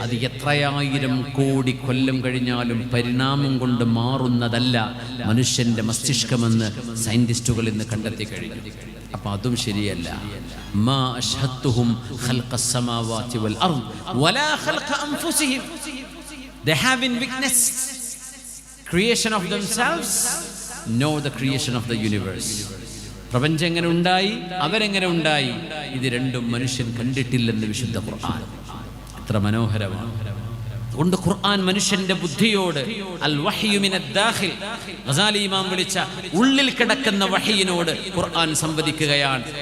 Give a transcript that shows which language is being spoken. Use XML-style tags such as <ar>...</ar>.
<ml>അത് എത്രയായിരം കോടി കൊല്ലം കഴിഞ്ഞാലും പരിണാമം കൊണ്ട് മാറുന്നതല്ല മനുഷ്യന്റെ മസ്തിഷ്കമെന്ന് സയന്റിസ്റ്റുകൾ ഇന്ന് കണ്ടെത്തി കഴിഞ്ഞു. അപ്പൊ അതും ശരിയല്ല.</ml> <ar>മാ അശ്ഹദ്തുഹും ഖൽഖസ് സമാവാതി വൽ അർദ് വലാ ഖൽഖ അൻഫുസിഹിം.</ar> <en>They haven't witnessed creation of themselves nor the creation of the universe.</en> <ml>പ്രപഞ്ചം എങ്ങനെ ഉണ്ടായി, അവരെങ്ങനെ ഉണ്ടായി, ഇത് രണ്ടും മനുഷ്യൻ കണ്ടിട്ടില്ലെന്ന് വിശുദ്ധ ഖുർആൻ. എത്ര മനോഹരമാണ്. അതുകൊണ്ട് ഖുർആൻ മനുഷ്യന്റെ ബുദ്ധിയോട്</ml> <ar>അൽ വഹ്യു മിനദ് ദാഖിൽ,</ar> <ml>ഗസാലി ഇമാം വിളിച്ച ഉള്ളിൽ കിടക്കുന്ന വഹയിനോട് ഖുർആൻ സംവദിക്കുകയാണ്.</ml>